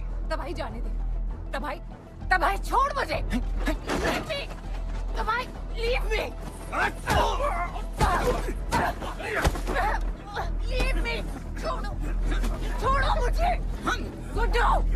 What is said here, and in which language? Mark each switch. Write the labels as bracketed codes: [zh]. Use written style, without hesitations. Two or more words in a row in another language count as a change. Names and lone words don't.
[hi] तबाही जाने दे। तबाही छोड़ मुझे। [en] तबाही leave me. Leave me. [hi] छोड़ो मुझे। गुड्डू।